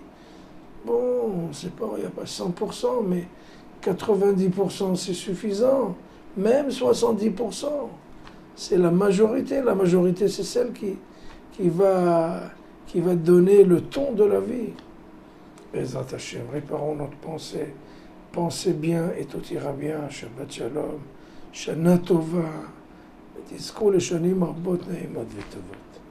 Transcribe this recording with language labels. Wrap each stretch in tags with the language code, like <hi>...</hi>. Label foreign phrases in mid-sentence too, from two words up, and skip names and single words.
<fr>Bon, c'est pas, il n'y a pas 100%, mais 90% c'est suffisant. Même 70%. C'est la majorité. La majorité, c'est celle qui va donner le ton de la vie.</fr> <he>בעזרת השם,</he> <fr>réparons notre pensée. Pensez bien et tout ira bien.</fr> <he>שבת שלום. שנה טובה. תזכו לשנים רבות נעימות וטובות.</he>